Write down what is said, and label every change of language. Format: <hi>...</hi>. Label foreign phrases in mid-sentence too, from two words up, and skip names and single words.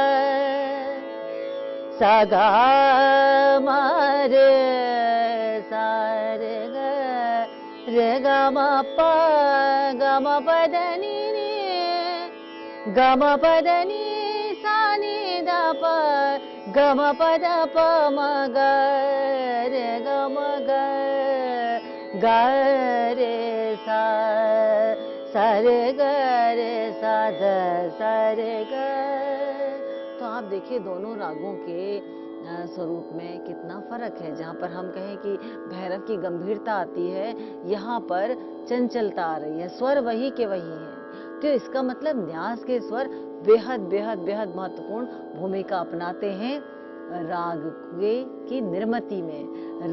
<hi>सा ग म रे सा रे ग म प ग म प ध नि नि, ग म प ध नि सा नि द प, ग म प ध प म ग रे ग म ग ग रे सा, सा रे ग रे सा ध सा रे ग। तो आप देखिए दोनों रागों के स्वरूप में कितना फर्क है। जहाँ पर हम कहें कि भैरव की गंभीरता आती है, यहाँ पर चंचलता आ रही है, स्वर वही के वही है। तो इसका मतलब न्यास के स्वर बेहद बेहद बेहद महत्वपूर्ण भूमिका अपनाते हैं राग की निर्मति में।</hi>